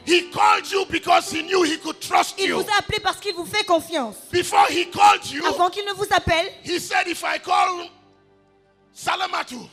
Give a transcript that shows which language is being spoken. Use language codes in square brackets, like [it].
[en] he called you because he knew he could trust [fr] il [en] you. [fr] vous a appelé parce qu'il vous fait confiance. [en] Before he called you, [fr] Avant qu'il ne vous appelle, [en] he said, if I call Salamatu,